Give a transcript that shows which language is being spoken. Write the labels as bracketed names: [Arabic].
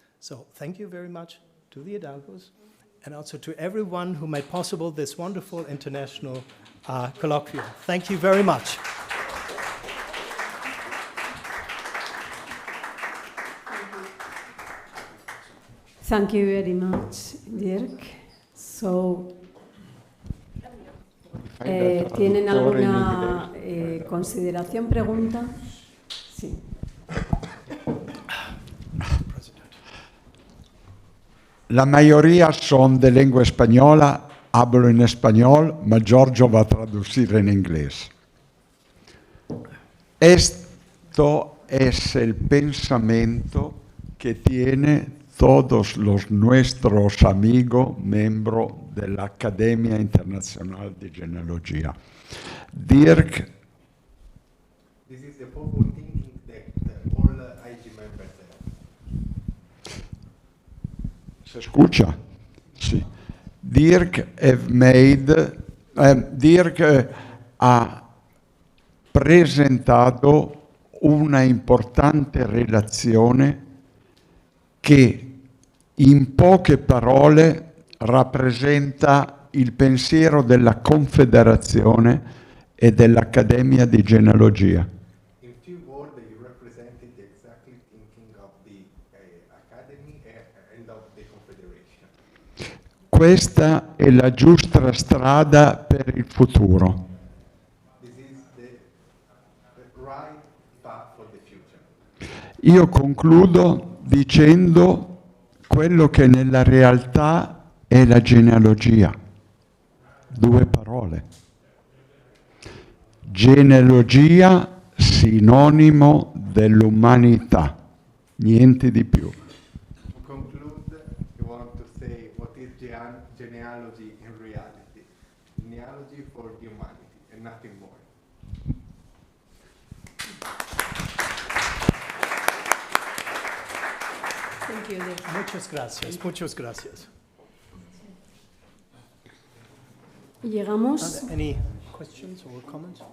[English] So thank you very much to the Hidalgos and also to everyone who made possible this wonderful international colloquium. Thank you very much. Thank you very much, Dirk. [Spanish] So, ¿tienen alguna consideración, pregunta? Sí. La mayoría son de lengua española, hablo en español, ma Giorgio va a traducir en inglés. Esto es el pensamiento que tiene todos los nuestros amigos, miembros de la Academia Internacional de Genealogía. Dirk. [English] This is the forward thinking that all AIG members have. [Spanish] ¿Se escucha? Sí. [Italian] Dirk ha presentato una importante relazione che in poche parole rappresenta il pensiero della Confederazione e dell'Accademia di Genealogia. [English] In few words, you represented the exactly thinking of the Academy and of the Confederation. [Italian] Questa è la giusta strada per il futuro. [English] This is the right path for the future. [Italian] Io concludo dicendo quello che nella realtà è la genealogia. 2 parole. Genealogia sinonimo dell'umanità, niente di più. [English] To conclude, we want to say what is genealogy in reality. Genealogy for humanity and nothing more. Thank you, Dirk. [Spanish] Muchas gracias, muchas gracias. Llegamos. [English] Are there any questions or comments?